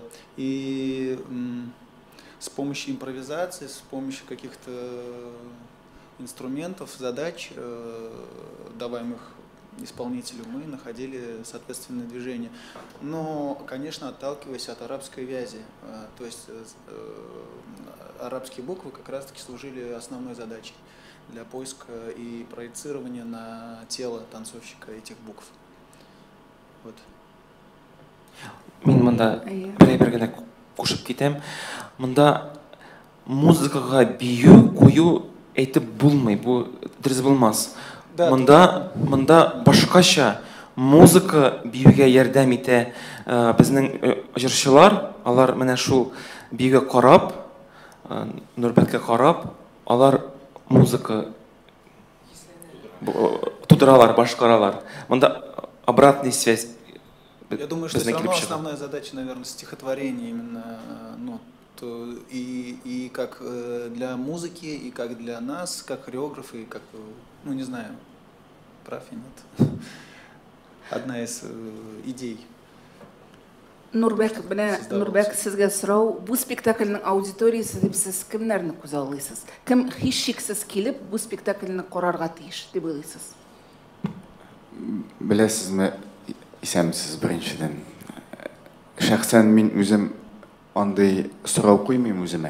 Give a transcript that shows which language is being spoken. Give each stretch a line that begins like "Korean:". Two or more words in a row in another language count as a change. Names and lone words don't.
Russian: И с помощью импровизации, с помощью каких-то инструментов, задач, даваемых исполнителю, мы находили соответственное движение. Но, конечно, отталкиваясь от арабской вязи. То есть арабские буквы как раз-таки служили основной задачей для поиска и проецирования на тело танцовщика этих букв. Вот.
Tatar: Мин монда бер генә кушып китәм. Монда музыкага бию, кую әйтеп булмый, бу дөрес булмас. Монда башкача музыка биюгә ярдәм итә. Безнең җырчылар, алар менә шул биюгә карап, Нурбәккә карап, алар музыка тудыралар, башкаралар.
Russian: Монда обратная связь. Я думаю, что все равно основная задача, наверное, стихотворения именно, и как для музыки, и как для нас, как хореографы, и как, ну не знаю, прав и нет. Одна из идей.
Tatar: Нурбек, сезгә сорау, бу спектакльнең аудиториясе дип сез кемнәрне күзаллыйсыз? Кем һичшиксез килеп бу спектакльне карарга тиеш дип уйлыйсыз? Беләсезме, исәмсез беренчедән. Шәхсән мин үзем андый сорау куймыйм үземә.